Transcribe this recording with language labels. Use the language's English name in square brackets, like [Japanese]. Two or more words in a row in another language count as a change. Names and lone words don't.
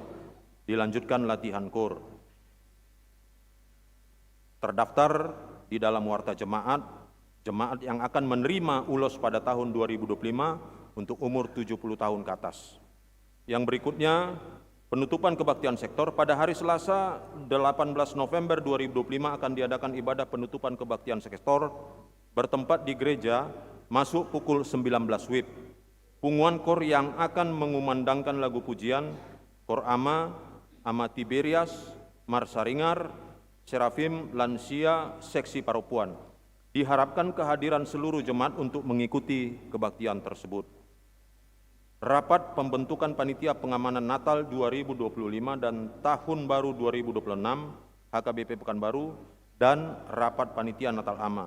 [Indonesian] Dilanjutkan latihan kor. Terdaftar di dalam warta jemaat yang akan menerima ulos pada tahun 2025 untuk umur 70 tahun ke atas. Yang berikutnya, penutupan kebaktian sektor pada hari Selasa 18 November 2025 akan diadakan ibadah penutupan kebaktian sektor bertempat di gereja masuk pukul 19 WIB. Punguan kor yang akan mengumandangkan lagu pujian Kor Ama, Ama Tiberias, Marsaringar, Serafim, Lansia, Seksi Paropuan. Diharapkan kehadiran seluruh jemaat untuk mengikuti kebaktian tersebut. Rapat pembentukan Panitia Pengamanan Natal 2025 dan Tahun Baru 2026 HKBP Pekanbaru dan Rapat Panitia Natal AMA.